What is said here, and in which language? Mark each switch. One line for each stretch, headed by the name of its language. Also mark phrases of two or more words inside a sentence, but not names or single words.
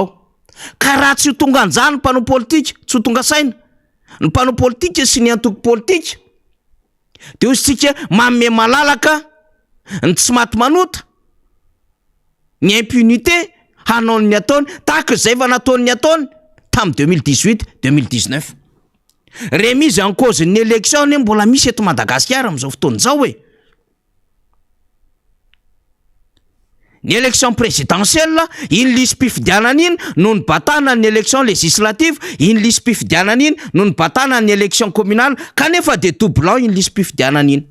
Malagasy: Ka raha tsy ho tonga anjany ny mpanao politika, tsy ho tonga saina ny mpanao politika sy ny antoko politika, de ozy tsika manome malalaka ny tsy maty manota, ny impunité hanao ny ataony tahaka izay efa nataony ataony tamin'ny 2018-2019.
French: Remise en cause
Malagasy: ny élection ny mbola misy eto Madagasikara amin'izao fotoan'izao hoe ny
French: élection présidentielle
Malagasy: iny lisy mpifidianana iny no ny batana ny
French: élection législative,
Malagasy: iny lisy mpifidianana iny no ny batana ny
French: élection communale,
Malagasy: kanefa de doublon iny lisy mpifidianana iny.